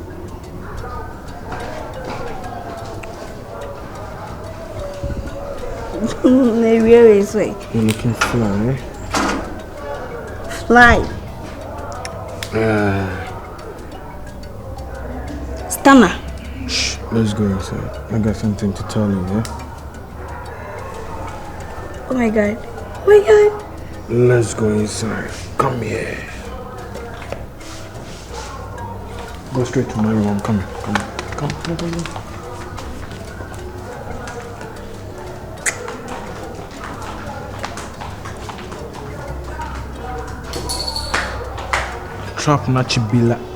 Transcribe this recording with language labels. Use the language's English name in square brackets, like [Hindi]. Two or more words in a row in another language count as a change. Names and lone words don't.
[English] Where is it? You're looking fly, eh? Fly. Stammer. Shh, let's go inside. I got something to tell you, yeah? Oh my god. Oh my god. Let's go inside. Come here. Go straight to my room. Come. Trap na chibila.